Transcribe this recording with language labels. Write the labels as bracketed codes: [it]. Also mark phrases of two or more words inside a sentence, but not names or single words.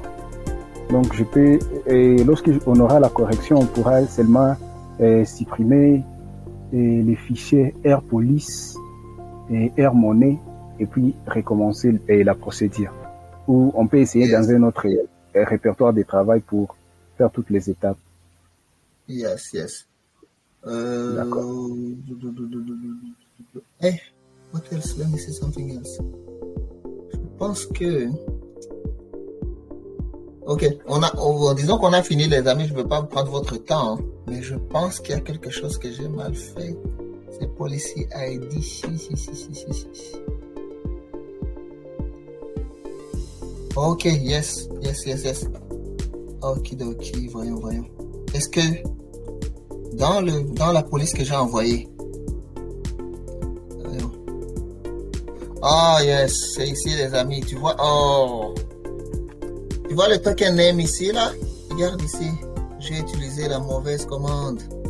[fr] Donc je peux, lorsqu'on aura la correction, on pourra seulement supprimer les fichiers Air Police et Air Monnaie et puis recommencer la procédure. Ou on peut essayer dans un autre répertoire de travail pour faire toutes les étapes. Yes. D'accord. [en] Hey, what else? Let me see something else. [fr] Je pense que... Ok, disons qu'on a fini les amis, je ne veux pas prendre votre temps, hein, mais je pense qu'il y a quelque chose que j'ai mal fait. C'est Policy ID. [en] Ok, yes. [fr] Okidoki, voyons. Est-ce que dans la police que j'ai envoyée, yes, c'est ici les amis, tu vois, tu vois le [en] token name [fr] ici là, regarde ici, j'ai utilisé la mauvaise commande.